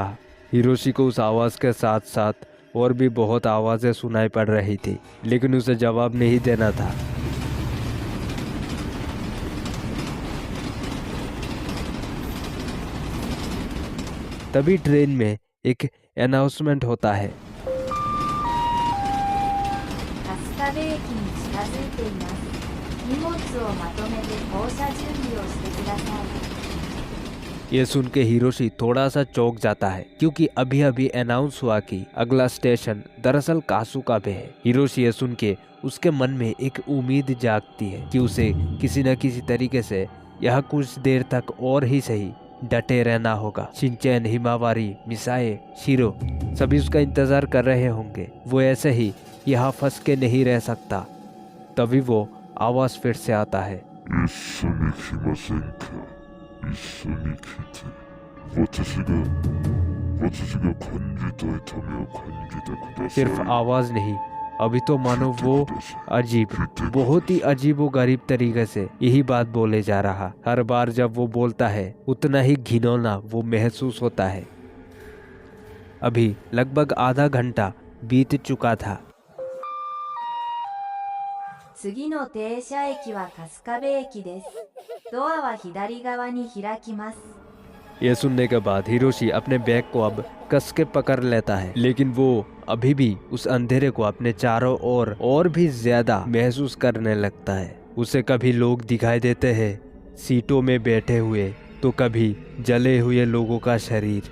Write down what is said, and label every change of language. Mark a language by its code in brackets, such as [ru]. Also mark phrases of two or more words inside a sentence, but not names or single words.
[hi] हिरोशी को उस आवाज के साथ साथ और भी बहुत आवाजें सुनाई पड़ रही थी, लेकिन उसे जवाब नहीं देना था। तभी ट्रेन में एक अनाउंसमेंट होता है। [ja] 春日部駅に近づいています。荷物をまとめて降車準備をしてください。 [hi] ये सुन के हिरोशी थोड़ा सा चौंक जाता है, क्योंकि अभी अभी अनाउंस हुआ कि अगला स्टेशन दरअसल कासुकाबे है। हिरोशी ये सुन के उसके मन में एक उम्मीद जागती है कि उसे किसी न किसी तरीके से यह कुछ देर तक और ही सही डटे रहना होगा। शिनचैन, हिमावारी, मिसाए, शिरो सभी उसका इंतजार कर रहे होंगे। वो ऐसे ही यहाँ फंस के नहीं रह सकता। तभी वो आवाज फिर से आता है। [ja] 一緒に来ませんか。一緒に来て、私が感じた痛みを感じてください。 [hi] सिर्फ आवाज नहीं, अभी तो मानो वो अजीब, बहुत ही अजीबो गरीब तरीके से यही बात बोले जा रहा। हर बार जब वो बोलता है उतना ही घिनौना वो महसूस होता है। अभी लगभग आधा घंटा बीत चुका था। [ja] 次の停車駅は春日部駅です。ドアは左側に開きます。 [hi] ये सुनने के बाद हिरोशी अपने बैग को अब कस के पकड़ लेता है, लेकिन वो अभी भी उस अंधेरे को अपने चारों ओर और भी ज्यादा महसूस करने लगता है। उसे कभी लोग दिखाई देते हैं सीटों में बैठे हुए, तो कभी जले हुए लोगों का शरीर।